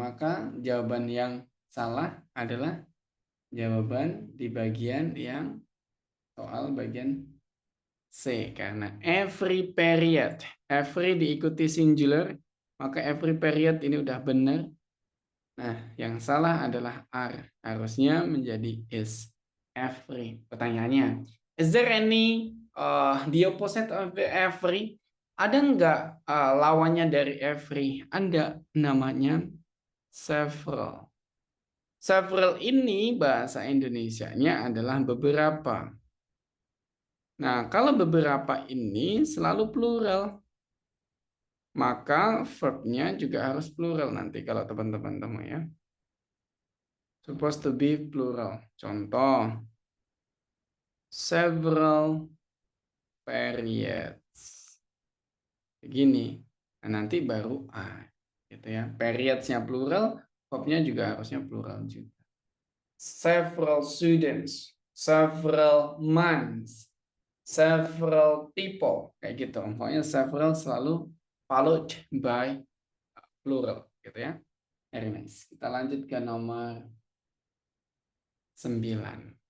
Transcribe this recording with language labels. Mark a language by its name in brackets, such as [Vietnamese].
[Indonesian] Maka jawaban yang salah adalah jawaban di bagian yang soal bagian C. Karena every period. Every diikuti singular. Maka every period ini udah benar. Nah, yang salah adalah are. Harusnya menjadi is. Every. [English] Pertanyaannya, is there any the opposite of every? [Indonesian] Ada nggak lawannya dari every? Ada, namanya several. Several ini bahasa Indonesianya adalah beberapa. Nah, kalau beberapa ini selalu plural. Maka verbnya juga harus plural nanti kalau teman-teman temu ya. [English] Supposed to be plural. Contoh, several periods. [Indonesian] Begini. Nah, nanti baru A. Gitu ya. Periods-nya plural, verbnya juga harusnya plural juga. [English] Several students, several months, several people. Kayak gitu. [Indonesian] Pokoknya several selalu followed by plural. Gitu ya. Very nice. Kita lanjut ke nomor 9.